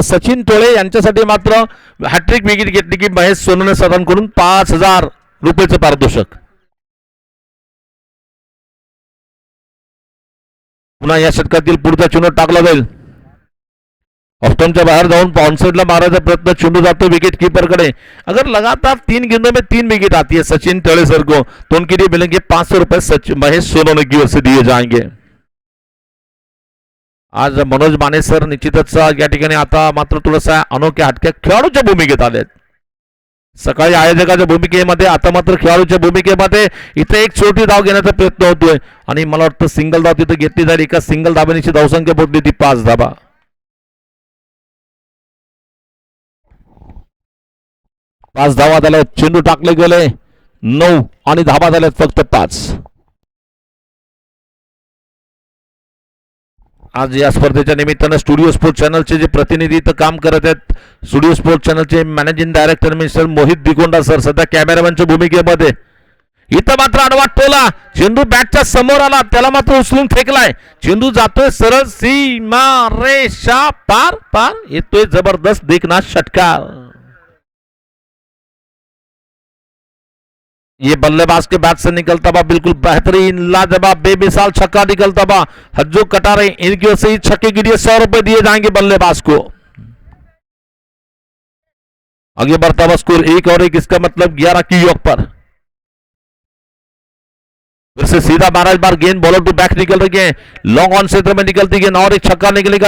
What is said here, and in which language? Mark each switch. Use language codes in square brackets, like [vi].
[mr] सचिन टोळे यांच्यासाठी मात्र hat trick wicket घेतली की महेश सोनवणे सरांकडून 5000 रुपयाचं पारितोषिक. पुन्हा या षटकातील पुढचा चेंडू टाकला जाईल. ऑफ्टमच्या बाहेर जाऊन पाउंडसेटला मारायचा प्रयत्न, चेंडू जातो विकेट कीपर कडे। [hi] अगर लगातार 3 गेंदों में 3 विकेट आती है सचिन तेड़े सर को तो उनके लिए मिलेंगे 500 रुपए सचिन महेश सोनोने की ओर से दिए जाएंगे। [mr] आज मनोज माने सर निश्चितच या ठिकाणी आता मात्र थोडासा अनोख्या हटक्या खेळाडूच्या भूमिकेत आलेत। सकाळी आयोजकाच्या भूमिकेमध्ये, आता मात्र खेळाडूच्या भूमिकेमध्ये इथे एक छोटी धाव घेण्याचा प्रयत्न होतोय आणि मला वाटतं सिंगल धाव तिथे घेतली जाईल। एका सिंगल धाबेची धावसंख्या पोहोचली ती 5 धाबा। 5 धावा झाल्या, चेंडू टाकले गेले 9 आणि धाबा झाल्यात फक्त 5। आज या स्पर्धेच्या निमित्तानं स्टुडिओ स्पोर्ट चॅनलचे जे प्रतिनिधी इथं काम करत आहेत, studio sport चॅनलचे managing director mister Mohit दिगोंडा sir सध्या कॅमेरामॅनच्या भूमिकेमध्ये। इथं मात्र आडवा टोला, चेंडू बॅटच्या समोर आला, त्याला मात्र उचलून फेकलाय, चेंडू जातोय सरळ सीमा रेषा पार पार, येतोय जबरदस्त देखना षटकार। [hi] ये बल्लेबाज के बैट से निकलता हुआ बिल्कुल बेहतरीन लाजवाब बेमिसाल छक्का निकलता हुआ हज्जो कटारे, इनकी ओर से ही छक्के के लिए 100 रुपए दिए जाएंगे बल्लेबाज को। आगे बढ़ता हुआ स्कोर 1 और 1, इसका मतलब 11 की योग पर। फिर से सीधा मारा, इस बार गेंद बॉलर टू बैक निकल रही है, लॉन्ग ऑन क्षेत्र में निकलती गेंद और एक छक्का निकलेगा।